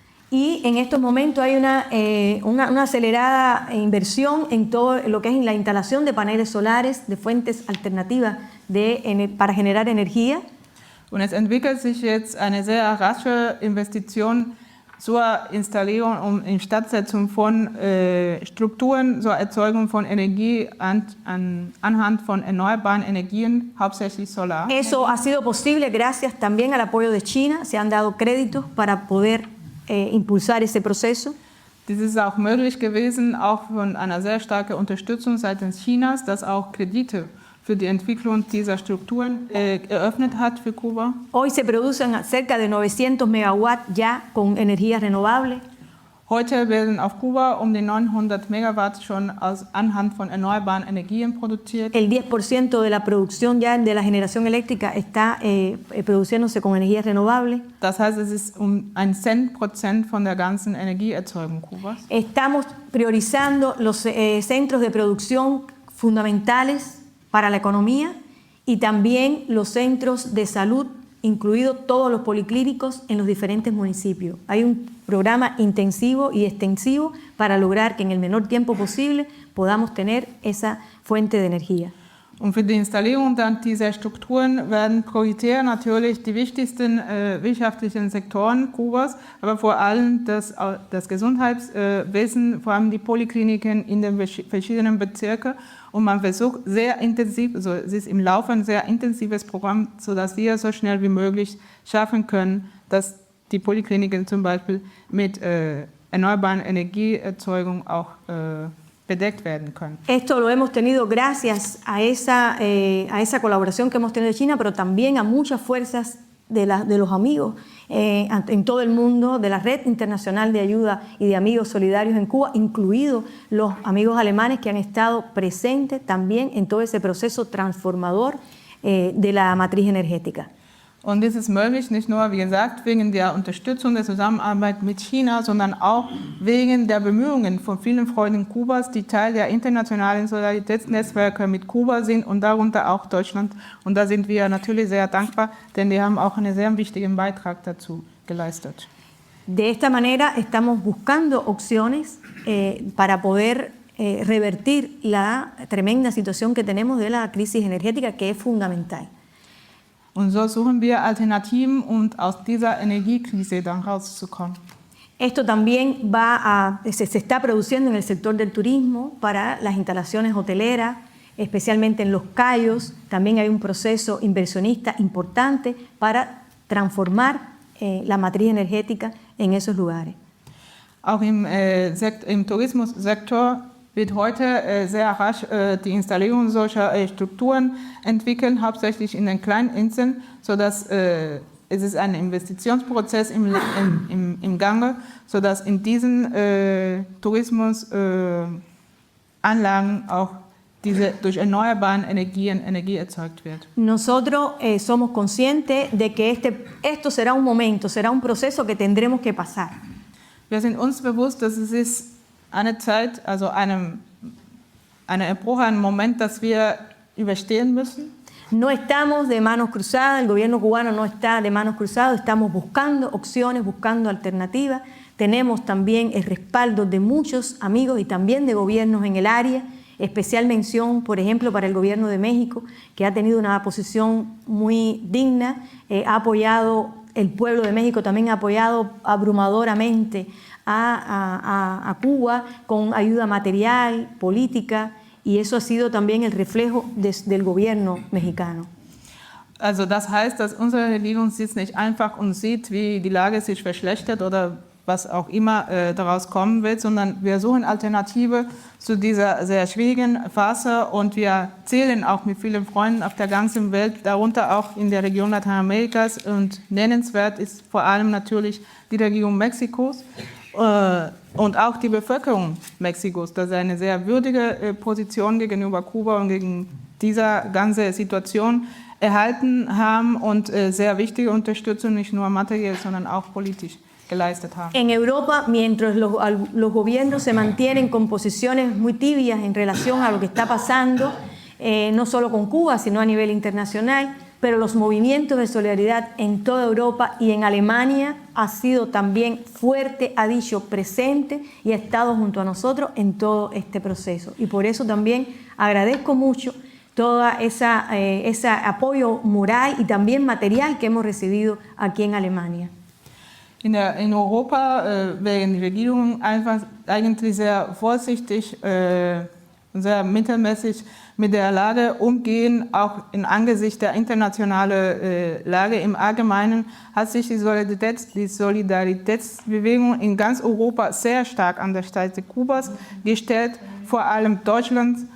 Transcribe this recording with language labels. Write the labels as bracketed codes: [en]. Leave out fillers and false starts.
[es] Y en estos momentos hay una acelerada inversión en todo lo que es la instalación de paneles solares, de fuentes alternativas para generar energía. [de] Und es entwickelt sich jetzt eine sehr rasche Investition zur Installierung und Instandsetzung von Strukturen zur Erzeugung von Energie anhand von erneuerbaren Energien, hauptsächlich Solar. [es] Eso ha sido posible gracias también al apoyo de China. Se han dado créditos para poder impulsar ese proceso. [de] Dies ist auch möglich gewesen, auch von einer sehr starken Unterstützung seitens Chinas, das auch Kredite für die Entwicklung dieser Strukturen eröffnet hat für Kuba. [es] Hoy se producen cerca de 900 megawatts ya con energía renovable. [de] Heute werden auf Kuba um die 900 Megawatt schon anhand von erneuerbaren Energien produziert. [es] El 10% de la producción ya de la generación eléctrica está produciéndose con energías renovables. [de] Das heißt, es ist um 1% von der ganzen Energieerzeugung Kubas. [es] Estamos priorizando los centros de producción fundamentales para la economía y también los centros de salud, incluidos todos los policlínicos en los diferentes municipios. Hay un programa intensivo y extensivo para lograr que en el menor tiempo posible podamos tener esa fuente de energía. [de] Und für die Installierung dann dieser Strukturen werden prioritär natürlich die wichtigsten wirtschaftlichen Sektoren Kubas, aber vor allem das Gesundheitswesen, vor allem die Polikliniken in den verschiedenen Bezirken. Und man versucht sehr intensiv, also es ist im Laufe ein sehr intensives Programm, sodass wir so schnell wie möglich schaffen können, dass die Polikliniken zum Beispiel mit erneuerbaren Energieerzeugung auch bedeckt werden können. [es] Esto lo hemos tenido gracias a esa colaboración que hemos tenido de China, pero también a muchas fuerzas de los amigos en todo el mundo, de la Red Internacional de Ayuda y de Amigos Solidarios en Cuba, incluidos los amigos alemanes que han estado presentes también en todo ese proceso transformador de la matriz energética. [de] Und dies ist möglich, nicht nur, wie gesagt, wegen der Unterstützung der Zusammenarbeit mit China, sondern auch wegen der Bemühungen von vielen Freunden Kubas, die Teil der internationalen Solidaritätsnetzwerke mit Kuba sind und darunter auch Deutschland. Und da sind wir natürlich sehr dankbar, denn die haben auch einen sehr wichtigen Beitrag dazu geleistet. [es] De esta manera estamos buscando opciones para poder revertir la tremenda situación que tenemos de la crisis energética, que es fundamental. [de] Und so suchen wir Alternativen, um aus dieser Energiekrise dann rauszukommen. [es] Esto también se está produciendo en el sector del turismo para las instalaciones hoteleras, especialmente en Los Cayos. También hay un proceso inversionista importante para transformar la matriz energética en esos lugares. [de] Auch im Tourismussektor wird heute sehr rasch die Installierung solcher Strukturen entwickeln, hauptsächlich in den kleinen Inseln, sodass es ist ein Investitionsprozess im Gange, sodass in diesen Tourismusanlagen auch diese durch erneuerbaren Energien Energie erzeugt wird. [es] Nosotros somos conscientes de que esto será un momento, será un proceso que tendremos que pasar. [de] Wir sind uns bewusst, dass es ist eine Zeit, also eine Epoche, ein Moment, das wir überstehen müssen. [es] No estamos de manos cruzadas, el gobierno cubano no está de manos cruzadas, estamos buscando opciones, buscando alternativas. Tenemos también el respaldo de muchos amigos y también de gobiernos en el área. Especial mención, por ejemplo, para el gobierno de México, que ha tenido una posición muy digna, ha apoyado, el pueblo de México también ha apoyado abrumadoramente a Cuba con ayuda material, política, y eso ha sido también el reflejo del gobierno mexicano. [de] Also das heißt, dass unsere Regierung sitzt nicht einfach und sieht, wie die Lage sich verschlechtert oder was auch immer daraus kommen wird, sondern wir suchen Alternative zu dieser sehr schwierigen Phase und wir zählen auch mit vielen Freunden auf der ganzen Welt, darunter auch in der Region Lateinamerikas, und nennenswert ist vor allem natürlich die Regierung Mexikos und auch die Bevölkerung Mexikos, dass sie eine sehr würdige Position gegenüber Kuba und gegen dieser ganzen Situation erhalten haben und sehr wichtige Unterstützung, nicht nur materiell, sondern auch politisch geleistet haben. [es] En Europa, mientras los gobiernos se mantienen con posiciones muy tibias en relación a lo que está pasando, no solo con Cuba, sino a nivel internacional, pero los movimientos de solidaridad en toda Europa y en Alemania ha sido también fuerte, ha dicho presente y ha estado junto a nosotros en todo este proceso. Y por eso también agradezco mucho todo ese apoyo moral y también material que hemos recibido aquí en Alemania. [de] In Europa wären die Regierungen eigentlich sehr vorsichtig und sehr mittelmäßig mit der Lage umgehen. Auch in Angesicht der internationalen Lage im Allgemeinen hat sich die Solidaritätsbewegung in ganz Europa sehr stark an der Seite Kubas gestellt, vor allem Deutschland.